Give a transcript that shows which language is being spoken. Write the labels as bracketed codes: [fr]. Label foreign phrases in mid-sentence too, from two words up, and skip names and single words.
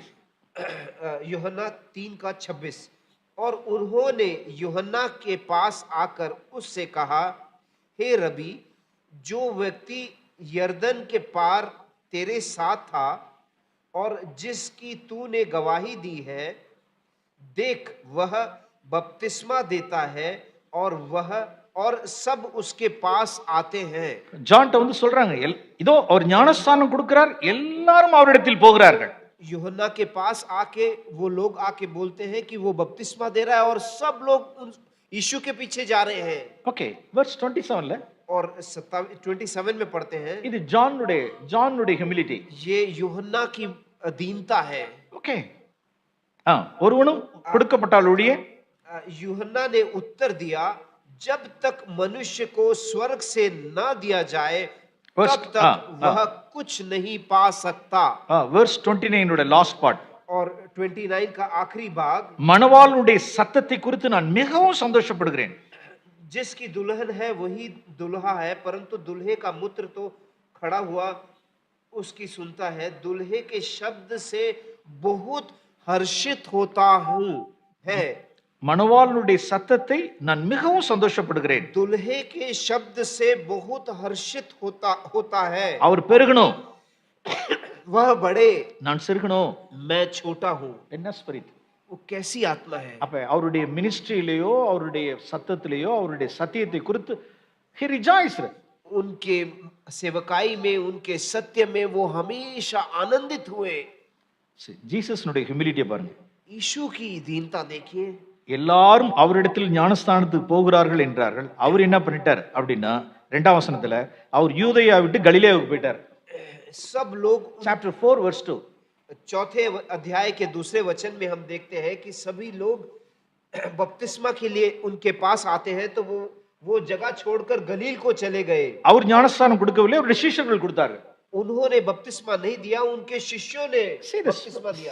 [hi] यूहन्ना 3:26। और उन्होंने यूहन्ना के पास आकर उससे कहा, हे रबी, जो व्यक्ति यरदन के पार तेरे साथ था और जिसकी तूने गवाही दी है, देख वह बपतिस्मा देता है और सब उसके पास आते हैं। [ta] ஜான்ட்ட வந்து சொல்றாங்க, இதோ அவர் ஞானஸ்நானம் கொடுக்கிறார், எல்லாரும் அவரிடத்தில் போகிறார்கள். [hi] यूहन्ना के पास आके वो लोग आके बोलते हैं कि वो बपतिस्मा दे रहा है और सब लोग यीशु के पीछे जा रहे हैं। [en] OK, verse 27 [hi] और 27 में पढ़ते हैं, [ta] இது ஜானுடைய ஹியூமிலிட்டி. [hi] ये यूहन्ना की दीनता है। ओके, [ta] ஒருவனும் கொடுக்கப்பட்டாலுடைய [hi] यूहन्ना ने उत्तर दिया, जब तक मनुष्य को स्वर्ग से न दिया जाए तब तक वह कुछ नहीं पा सकता। [en] verse 29 உடைய last part [hi] और 29 का आखिरी भाग, [ta] மணவாளனுடைய சத்தத்தை குறித்து நான் மிகவும் சந்தோஷப்படுகிறேன். [hi] जिसकी दुल्हन है वही दुल्हा है, परंतु दुल्हे का मूत्र तो खड़ा हुआ उसकी सुनता है। दुल्हे के शब्द से बहुत हर्षित होता हूँ है। [ta] மணவாளனுடைய சத்தத்தை நான் மிகவும் சந்தோஷப்படுகிறேன். [hi] दुल्हे के शब्द से बहुत हर्षित होता है। [ta] அவர் பெருகணும், [hi] वह बड़े, [ta] நான் சிறுகணும். [hi] मैं छोटा हूँ। [ta] என்ன ஸ்பிரிட்? [hi] वो कैसी आत्मा है? [ta] அப்ப அவருடைய மினிஸ்ட்ரியிலேயோ அவருடைய சத்தத்திலேயோ அவருடைய சத்தியத்தை குறித்து [en] he rejoiced. [hi] उनके सेवकाई में, उनके सत्य में वो हमेशा आनंदित हुए। [ta] ஜீசஸ்னுடைய ஹியூமிலிட்டியை பாருங்க. [hi] यीशु की दीनता देखिए। [ta] எல்லாரும் அவரிடத்தில் ஞானஸ்தானத்துக்கு போகிறார்கள் என்றார்கள். அவர் என்ன பண்ணிட்டார் அப்படின்னா, 2ஆம் வசனத்துல அவர் யூதேயா விட்டு கலிலேயாவுக்கு போயிட்டார். [hi] सब लोग [en] chapter 4 verse 2, [hi] चौथे अध्याय के दूसरे वचन में हम देखते हैं कि सभी लोग बपतिस्मा के लिए उनके पास आते हैं, तो वो जगह छोड़कर गलील को चले गए। [ta] அவர் ஞானஸ்தானம் கொடுக்கவில்லை, அவருடைய சீஷர்கள் கொடுத்தார்கள். [hi] उन्होंने बपतिस्मा नहीं दिया, उनके शिष्यों ने बपतिस्मा दिया।